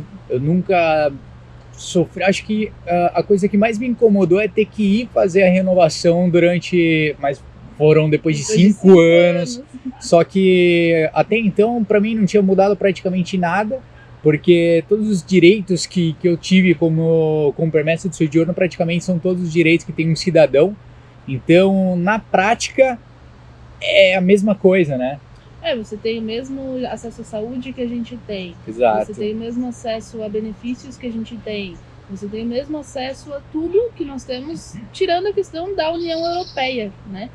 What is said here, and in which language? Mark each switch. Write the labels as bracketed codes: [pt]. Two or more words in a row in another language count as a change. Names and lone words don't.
[pt] Eu nunca sofri, acho que a coisa que mais me incomodou é ter que ir fazer a renovação mas foram depois de 5 anos, só que até então para mim não tinha mudado praticamente nada, porque todos os direitos que eu tive como [it] permesso de soggiorno [pt] praticamente são todos os direitos que tem um cidadão. Então, na prática, é a mesma coisa, né? Você tem o mesmo acesso à saúde que a gente tem. Exato. Você tem o mesmo acesso a benefícios que a gente tem. Você tem o mesmo acesso a tudo que nós temos, tirando a questão da União Europeia, né?